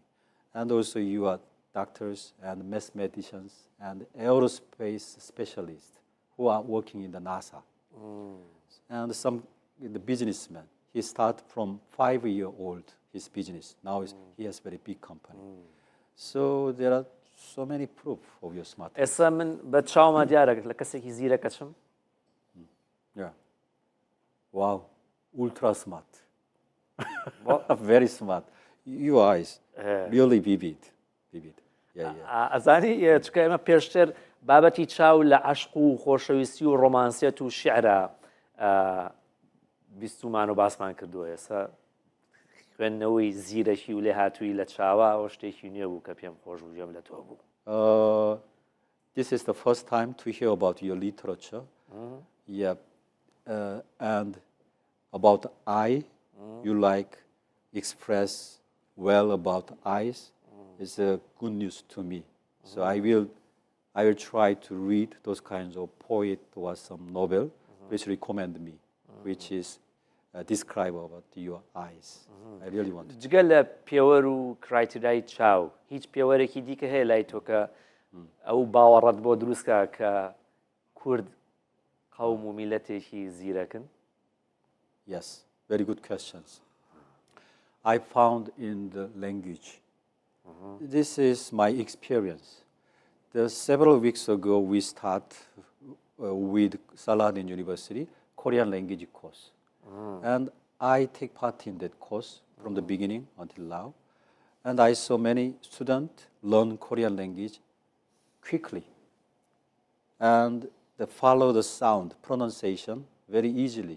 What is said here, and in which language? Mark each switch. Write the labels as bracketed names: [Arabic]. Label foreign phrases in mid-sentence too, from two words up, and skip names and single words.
[English] And also you are doctors and mathematicians and aerospace specialists who are working in the NASA. And the businessman. He started from 5-year-old his business. Now he has very big company. So there are so many proof of your smartness. [Central Kurdish] ئێستا من بە چاومە دیارە لە کەسێکی زیرەکە چم [English] Yeah. Wow. Ultra smart. Very smart. Your eyes really vivid. [Central Kurdish] ئەزانی چکە ئێمە پێشتر بابەتی چاو لە عەشق و خۆشەویستی و ڕۆمانسیەت و شیعرە بیستومان و باسمان کردووە ئێستا خوێندنەوەی زیرەکی و لێ هاتووی لە چاوە ئەوە شتێکی نوێ بوو کە پێم خۆش بوو گوێم لە تۆ بوو. [English] This is the first time to hear about your literature. Yeah, and about I, you like express well about eyes. It's a good news to me. So I will try to read those kinds of poet or some novel. Please recommend me, which is describe about your eyes. I really want to. [Central Kurdish] جگە لە پێوەر و کرایترای چاو هیچ پێوەرێکی دیکە هەیە لای تۆ کە ئەو باوەڕەت بۆ دروستکە کە کورد قەوم و میلەتێکی زیرەکن؟ [English] Yes, very good questions. I found in the language. This is my experience. Several weeks ago, we start with Saladin University Korean language course, and I take part in that course from the beginning until now, and I saw many students learn Korean language quickly, and they follow the sound pronunciation very easily.